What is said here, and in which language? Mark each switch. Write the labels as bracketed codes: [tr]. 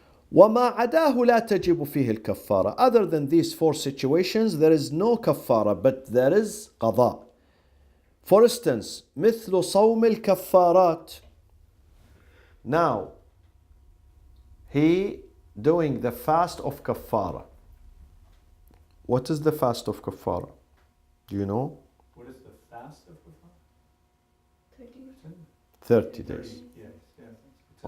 [ar] وما عداه لا تجب فيه الكفارة. [en] Other than these four situations, there is no kafara, but there is قضاء. For instance, [ar] مثل صوم الكفارات. [en] Now, he doing the fast of kafara. What is the fast of kafara? Do you know? What is the fast of the fast? 30 days. Yes, yes. It's in